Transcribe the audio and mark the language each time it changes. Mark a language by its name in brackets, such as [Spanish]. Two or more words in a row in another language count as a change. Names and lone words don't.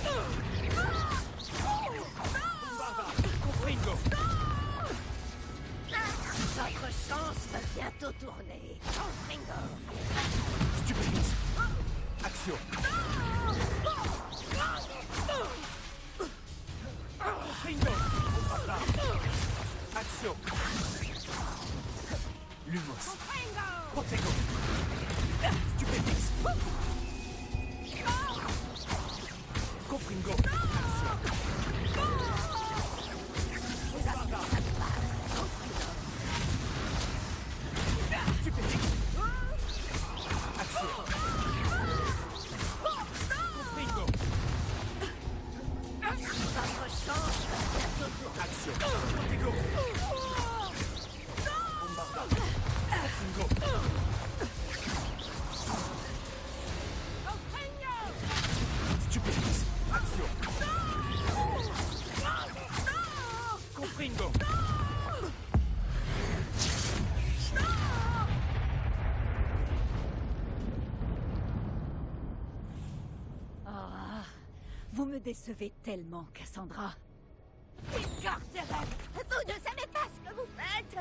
[French] Bombarda. Ringo. Votre chance va bientôt tourner. Ringo. Stupéfixe. Action. Ringo. Bombarda. Action. Lumos. Protego. Stupéfixe. Confringo. Action. Bombarda. Stupéfixe. Action. Confringo. Votre chance va bientôt tourner. Action. Protego. Bombarda. Confringo. Stupéfixe. Action. Confringo. Ah, vous me décevez tellement, Cassandra. Incarcéré. Vous ne savez pas ce que vous faites.